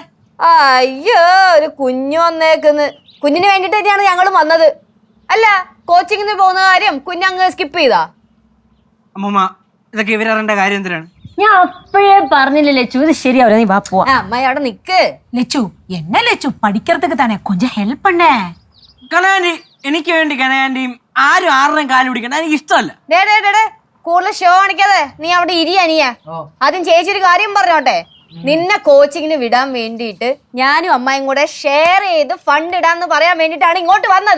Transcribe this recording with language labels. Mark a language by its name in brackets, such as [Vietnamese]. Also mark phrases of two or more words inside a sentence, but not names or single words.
[Malayalam] അയ്യോ, ഒരു കുഞ്ഞു വന്നേക്കുന്ന്. കുഞ്ഞിന് വേണ്ടിട്ട് തന്നെയാണ് ഞങ്ങളും വന്നത്. അല്ല, കോച്ചിങ്ങിന് പോകുന്ന കാര്യം കുഞ്ഞങ്ങ് സ്കിപ്പ് ചെയ്താ? അമ്മൂമ്മ, ഇതൊക്കെ ഇവരറിയേണ്ട കാര്യം എന്തിനാണ്? ഞാൻ അപ്പോഴേ പറഞ്ഞില്ലേ ലച്ചു, ഇത് ശരിയാവില്ല, നീ വാ പോവാ. അമ്മായി അവിടെ നിക്ക്. [Tamil] லெச்சு என்ன லெச்சு படிக்கிறதுக்கு தானே கொஞ்சம் ஹெல்ப் பண்ண. [Malayalam] കനകാന്റി, എനിക്ക് വേണ്ടി കനകാന്റിയും ആരും ആരുടെയും കാല് പിടിക്കണ്ട, എനിക്ക് ഇഷ്ടമല്ല. ഡേ കൂടുതൽ ഷോ കാണിക്കാതെ നീ അവിടെ ഇരിയ. ആദ്യം ചേച്ചി ഒരു കാര്യം പറഞ്ഞോട്ടെ. നിന്നെ കോച്ചിങ്ങിന് വിടാൻ വേണ്ടിയിട്ട് ഞാനും അമ്മായും കൂടെ ഷെയർ ചെയ്ത് ഫണ്ട് ഇടാന്ന് പറയാൻ വേണ്ടിട്ടാണ് ഇങ്ങോട്ട് വന്നത്.